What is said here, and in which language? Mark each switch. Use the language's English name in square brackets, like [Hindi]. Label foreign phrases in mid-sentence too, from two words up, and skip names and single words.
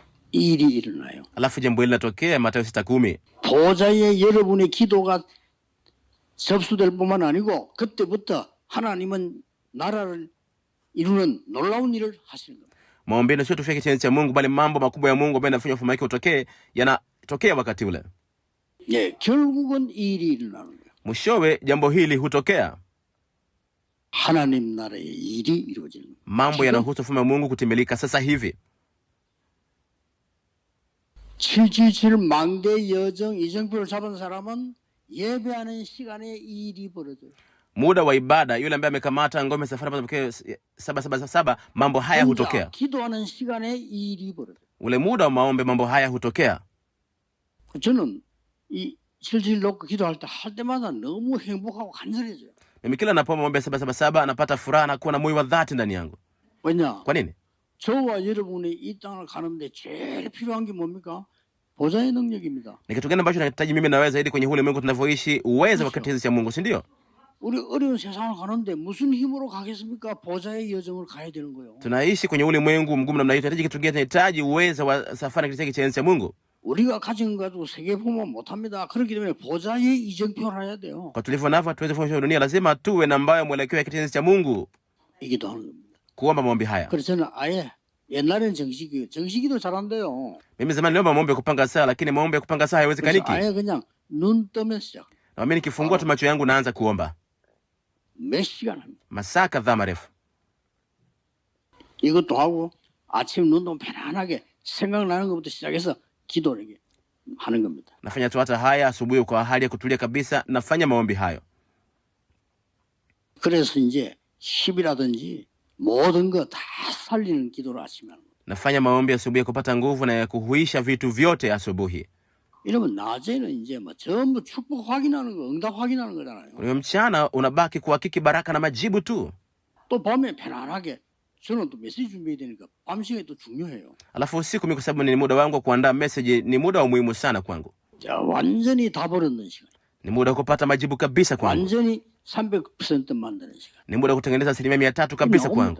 [Korean] 일이 일어나요. [Swahili] Alafu jambo hili linatokea, Mathayo 6:10. [Korean] 보좌에 여러분의 기도가 접수될 뿐만 아니고 그때부터 하나님은 나라를 이루는 놀라운 일을 하시는 겁니다. [Swahili] Maombeni sio tufike kitendo cha Mungu, bali mambo makubwa ya Mungu ambayo yanafanya ufalme wake utokee, yanatokea wakati ule. [Korean] 예, 결국은 이 일이 일어나는 거예요. [Swahili] Mwishowe jambo hili hutokea. [Korean] 하나님 나라의 일이 이루어지는 거예요. [Swahili] Mambo yanahusu ufalme wa Mungu kutimilika sasa hivi. [Korean] 777 망대 여정 이정표를 잡은 사람은 예배하는 시간에 이 일이 벌어져요. [Swahili] Muda wa ibada, yule ambaye amekamata ngome safari mapokeo 777, mambo haya hutokea. [Korean] 기도하는 시간에 이 일이 벌어져요. [Swahili] Ule muda wa maombi, mambo haya hutokea. [Korean] 저는 이 777 놓고 기도할 때마다 너무 행복하고 간절해져요. [Swahili] Mimi kila napoomba maombi 777 napata furaha na kuwa na moyo wa dhati ndani yangu. [Korean] 왜냐? [Swahili] Kwa nini? [Korean] 저와 여러분이 이 땅을 가는데 제일 필요한 게 뭡니까? 보좌의 능력입니다. [Swahili] Ni kitu gani ambacho nahitaji mimi na wewe zaidi kwenye ulimwengu tunavyoishi? Uwezo wa kitu cha Mungu, si ndio? [Korean] 우리 어려운 세상을 가는데 무슨 힘으로 가겠습니까? 보좌의 여정을 가야 되는 거예요. [Swahili] Tunaishi kwenye ulimwengu mgumu namna hii, tunahitaji kitu gani? Tunahitaji uwezo wa safari katika cha enzi ya Mungu. [Korean] 우리가 가진 거 가지고 세계 보면 못합니다. 그렇기 때문에 보좌의 이정표를 해야 돼요. [Swahili] Kwa tulivyo navyo tuweze kufanya dunia, lazima tuwe na ambayo mwelekeo ya kitendo cha Mungu, [Korean] 이기도 하는 겁니다. [Swahili] kuomba maombi haya. [Korean] 그래서 저는 아예 옛날엔 정식이도 잘 안 돼요. [Swahili] Mimi zamani niomba maombi ya kupanga saa, lakini maombi ya kupanga saa [Korean] 그래서 [Swahili] haiwezekaniki. [Korean] 아예 그냥 눈 뜨면 시작. [Swahili] Na mimi nikifungua tu macho yangu naanza kuomba [Korean] 몇 시간 합니다. [Swahili] masaa kadhaa marefu. [Korean] 이것도 하고 아침 눈 뜨면 편안하게 생각나는 것부터 시작해서 기도를 하는 겁니다. [Swahili] Nafanya tu hata haya asubuhi kwa hali ya kutulia kabisa, nafanya maombi hayo. [Korean] 그래서 이제 10이라든지 모든 거 다 살리는 기도를 아침에 하는 거예요. [Swahili] Nafanya maombi asubuhi ya kupata nguvu na ya kuhuisha vitu vyote asubuhi. [Korean] 이러면 낮에는 이제 뭐 전부 축복 확인하는 거, 응답 확인하는 거잖아요. [Swahili] Kwa hiyo mchana unabaki kuhakiki baraka na majibu tu. [Korean] 또 밤에 편안하게 저는 또 메시지 준비해야 되니까 밤 시간이 또 중요해요. [Swahili] Alafu usiku mimi, kwa sababu ni muda wangu wa kuandaa message, ni muda wa muhimu sana kwangu. [Korean] 자, 완전히 다 버릇는 시간. [Swahili] Ni muda wa kupata majibu kabisa kwangu. [Korean] 완전히 300% 만드는 시간. [Swahili] Ni muda wa kutengeneza 300% kabisa kwangu.